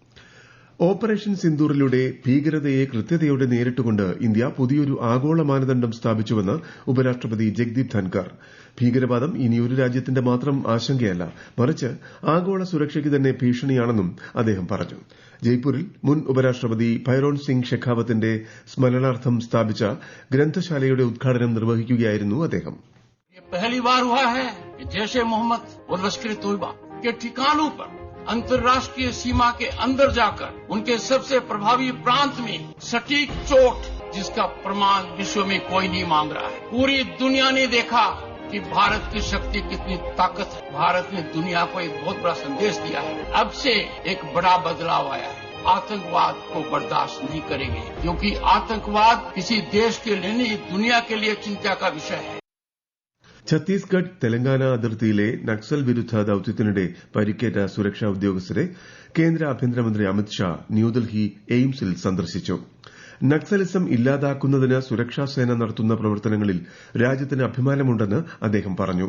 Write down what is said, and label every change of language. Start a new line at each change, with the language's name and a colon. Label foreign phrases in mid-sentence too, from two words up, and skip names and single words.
Malayalam: ഓപ്പറേഷൻ സിന്ദൂറിലൂടെ ഭീകരതയെ കൃത്യതയോടെ നേരിട്ടുകൊണ്ട് ഇന്ത്യ പുതിയൊരു ആഗോള മാനദണ്ഡം സ്ഥാപിച്ചുവെന്ന് ഉപരാഷ്ട്രപതി ജഗ്ദീപ് ധൻകർ. ഭീകരവാദം ഇനിയൊരു രാജ്യത്തിന്റെ മാത്രം ആശങ്കയല്ല, മറിച്ച് ആഗോള സുരക്ഷയ്ക്ക് തന്നെ ഭീഷണിയാണെന്നും അദ്ദേഹം പറഞ്ഞു. ജയ്പൂരിൽ മുൻ ഉപരാഷ്ട്രപതി ഭൈരോൺ സിംഗ് ഷെഖാവത്തിന്റെ സ്മരണാർത്ഥം സ്ഥാപിച്ച ഗ്രന്ഥശാലയുടെ ഉദ്ഘാടനം നിർവഹിക്കുകയായിരുന്നു അദ്ദേഹം.
Hindi: पहली बार हुआ है कि जैश ए मोहम्मद और लश्कर तोयबा के ठिकानों पर अंतर्राष्ट्रीय सीमा के अंदर जाकर उनके सबसे प्रभावी प्रांत में सटीक चोट, जिसका प्रमाण विश्व में कोई नहीं मांग रहा है. पूरी दुनिया ने देखा कि भारत की शक्ति कितनी ताकत है. भारत ने दुनिया को एक बहुत बड़ा संदेश दिया है. अब से एक बड़ा बदलाव आया है. आतंकवाद को बर्दाश्त नहीं करेंगे, क्योंकि आतंकवाद किसी देश के लिए नहीं, दुनिया के लिए चिंता का विषय है.
Malayalam: ഛത്തീസ്ഗഡ് തെലങ്കാന അതിർത്തിയിലെ നക്സൽ വിരുദ്ധ ദൌത്യത്തിനിടെ പരിക്കേറ്റ സുരക്ഷാ ഉദ്യോഗസ്ഥരെ കേന്ദ്ര ആഭ്യന്തരമന്ത്രി അമിത്ഷാ ന്യൂഡൽഹി എയിംസിൽ സന്ദർശിച്ചു. നക്സലിസം ഇല്ലാതാക്കുന്നതിന് സുരക്ഷാസേന നടത്തുന്ന പ്രവർത്തനങ്ങളിൽ രാജ്യത്തിന് അഭിമാനമുണ്ടെന്ന് അദ്ദേഹം പറഞ്ഞു.